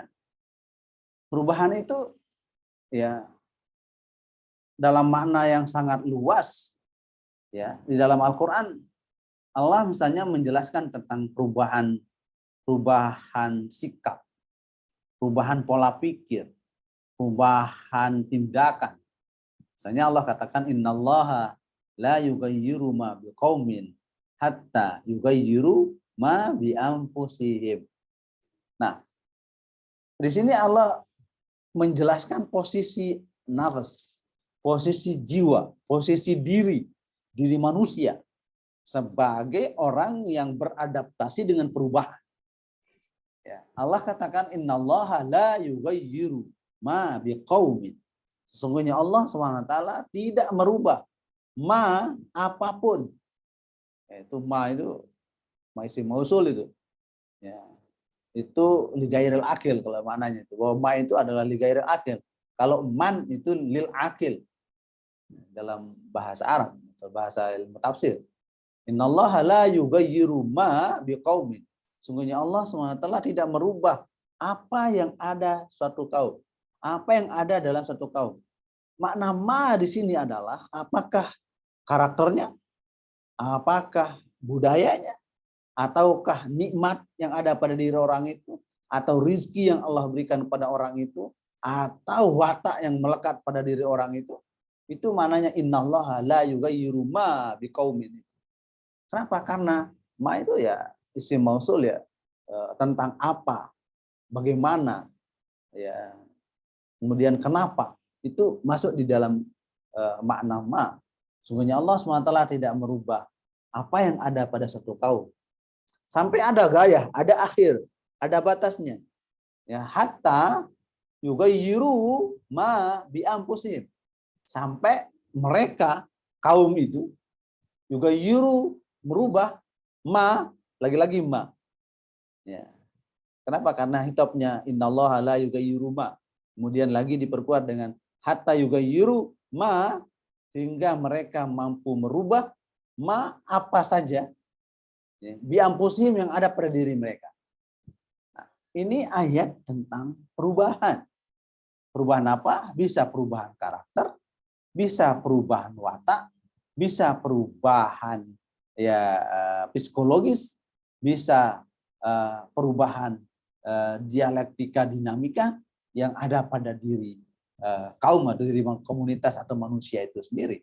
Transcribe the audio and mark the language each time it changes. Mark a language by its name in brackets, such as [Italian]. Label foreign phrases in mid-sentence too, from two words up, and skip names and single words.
[Indonesian] Perubahan itu ya dalam makna yang sangat luas. Ya, di dalam Al-Quran Allah misalnya menjelaskan tentang perubahan sikap, perubahan pola pikir, perubahan tindakan. Misalnya Allah katakan [Arabic] إن الله لا يغير ما بقوم حتى يغيروا ما بأنفسهم. [Indonesian] Nah, di sini Allah menjelaskan posisi nafas, posisi jiwa, posisi diri manusia sebagai orang yang beradaptasi dengan perubahan. Ya, Allah katakan [Arabic] إن الله لا يغير ما بقوم. [Indonesian] Sesungguhnya Allah SWT tidak merubah ma apapun. Itu ma [Arabic] اسم موصول [Indonesian] itu. Ya. Itu [Arabic] لغير العاقل [Indonesian] kalau maknanya itu. Bahwa ma itu adalah [Arabic] لغير العاقل. [Indonesian] Kalau man itu [Arabic] للعاقل [Indonesian] dalam bahasa Arab atau bahasa ilmu tafsir. [Arabic] إن الله لا يغير ما بقوم. [Indonesian] Sungguhnya Allah SWT tidak merubah apa yang ada suatu kaum. Apa yang ada dalam satu kaum. Makna ma di sini adalah apakah karakternya, apakah budayanya, ataukah nikmat yang ada pada diri orang itu, atau rizki yang Allah berikan pada orang itu, atau watak yang melekat pada diri orang itu maknanya [Arabic] إن الله لا يغير ما بقوم. [Indonesian] Kenapa? Karena ma itu ya [Arabic] اسم موصول [Indonesian] ya, tentang apa, bagaimana, ya, kemudian kenapa, itu masuk di dalam makna ma. Sungguhnya Allah SWT tidak merubah apa yang ada pada satu kaum. Sampai ada gaya, ada akhir, ada batasnya. [Arabic] يا، حتى يغيروا ما بأنفسهم. [Indonesian] Sampai mereka, kaum itu, yughayyiru, merubah ma, lagi-lagi ma. Ya. Kenapa? Karena hitopnya [Arabic] إن الله لا يغير ما. [Indonesian] Kemudian lagi diperkuat dengan [Arabic] حتى يغيروا ما, [Indonesian] sehingga mereka mampu merubah ma apa saja Ya, biampusim yang ada pada diri mereka. Nah, ini ayat tentang perubahan. Perubahan apa? Bisa perubahan karakter, bisa perubahan watak, bisa perubahan ya psikologis, bisa perubahan dialektika dinamika yang ada pada diri kaum atau diri komunitas atau manusia itu sendiri.